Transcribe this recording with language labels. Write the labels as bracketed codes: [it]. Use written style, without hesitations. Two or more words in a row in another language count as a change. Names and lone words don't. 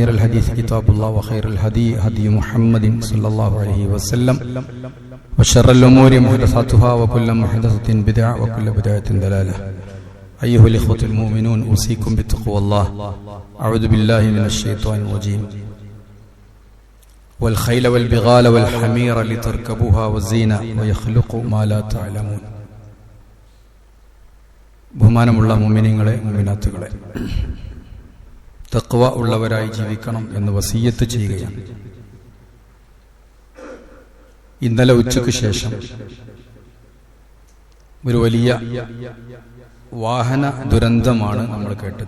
[ar] الحديث كتاب الله وخير الهدي هدي محمد صلى الله عليه وسلم وشر الأمور محدثاتها وكل محدثة بدعة وكل بدعة ضلالة أيها الإخوة المؤمنون أوصيكم بتقوى الله أعوذ بالله من الشيطان الرجيم والخيل والبغال والحمير لتركبوها والزينة ويخلق ما لا تعلمون. [ml] ബഹുമാനമുള്ള മുഅ്മിനീങ്ങളെ മുഅ്മിനാത്തുകളെ, തഖ്വ ഉള്ളവരായി ജീവിക്കണം എന്ന് വസിയ്യത്ത് ചെയ്യുകയാണ്. ഇന്നലെ ഉച്ചയ്ക്ക് ശേഷം ഒരു വലിയ വാഹന ദുരന്തമാണ് നമ്മൾ കേട്ടത്.